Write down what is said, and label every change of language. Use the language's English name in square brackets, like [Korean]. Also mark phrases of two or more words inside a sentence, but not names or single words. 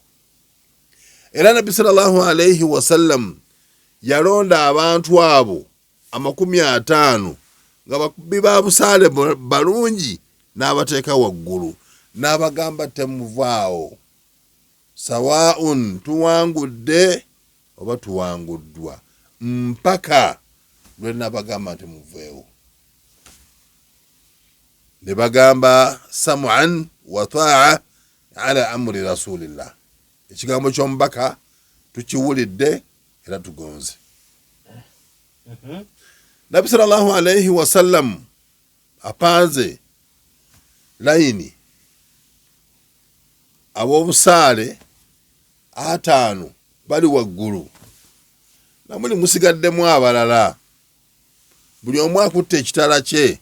[Ganda] Era Nabbi [Arabic] صلى الله عليه وسلم [Ganda] yalonda abantu abo 50 nga bakubi ba busaale balungi n'abateeka waggulu n'abagamba temuvaawo, sawaun tuwangudde oba tuwanguddwa, mpaka lwe nabagamba nti muveewo. Ne bagamba [Arabic] سمعا وطاعة على أمر رسول الله, [Ganda] ekigambo ky'omubaka tukiwulidde era tugonze. Nabbi [Arabic] صلى الله عليه وسلم [Ganda] apanze layini ab'obusaale 5 bali waggulu, namuli musigaddemu abalala, buli omu akutte ekitala kye.